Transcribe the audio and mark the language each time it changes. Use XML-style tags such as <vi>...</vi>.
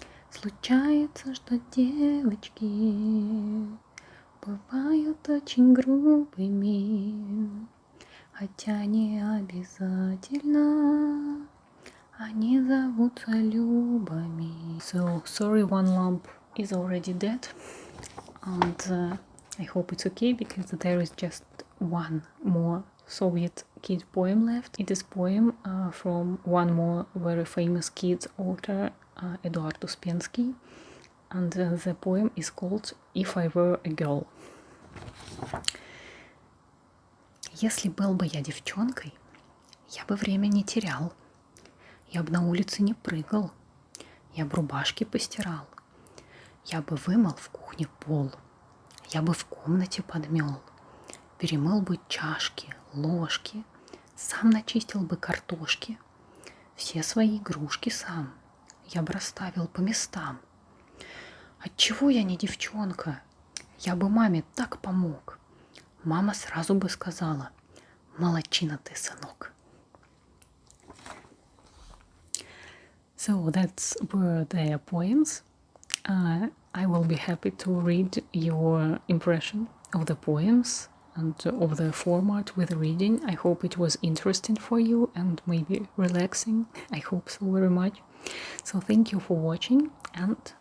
<ru>Случается, что девочки бывают очень грубыми, хотя не обязательно они зовутся Любами.</ru> <en>So, sorry, one lamp is already dead, and I hope it's okay because there is just one more Soviet kid poem left. It is a poem from one more very famous kid author, Eduard Uspensky, and the poem is called «If I Were a Girl».</en> <ru>Если был бы я девчонкой, я бы время не терял, я бы на улице не прыгал, я бы рубашки постирал, я бы вымыл в кухне пол, я бы в комнате подмел, перемыл бы чашки, ложки, сам начистил бы картошки, все свои игрушки сам я бы расставил по местам. Отчего я не девчонка? Я бы маме так помог. Мама сразу бы сказала: молодчина ты, сынок.</ru> <en>So that's were their poems. I will be happy to read your impression of the poems and of the format with reading. I hope it was interesting for you and maybe relaxing. I hope so very much. So thank you for watching and</en>